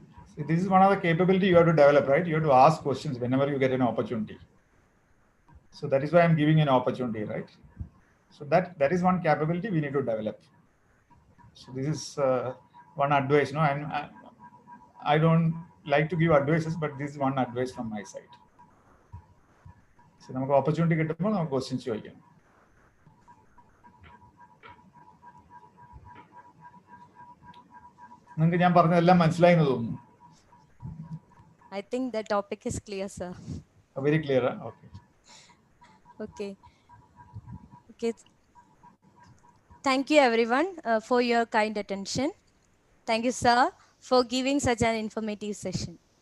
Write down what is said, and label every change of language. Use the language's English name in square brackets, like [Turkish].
[English] See, this is one of the capability you have to develop, right? You have to ask questions whenever you get an opportunity. So that is why I'm giving you an opportunity, right? So that is one capability we need to develop. So this is one advice. No, I don't like to give advices, but this is one advice from my side. [Malayalam] So നമുക്ക് opportunity കിട്ടുമ്പോൾ നമുക്ക് questions ചോദിക്കാം. നിങ്ങൾക്ക് ഞാൻ പറഞ്ഞതെല്ലാം മനസ്സിലായി എന്ന് തോന്നുന്നു. [English] I think the topic is clear, sir. Very clear. Okay. Okay. Thank you everyone for your kind attention. Thank you, sir, for giving such an informative session.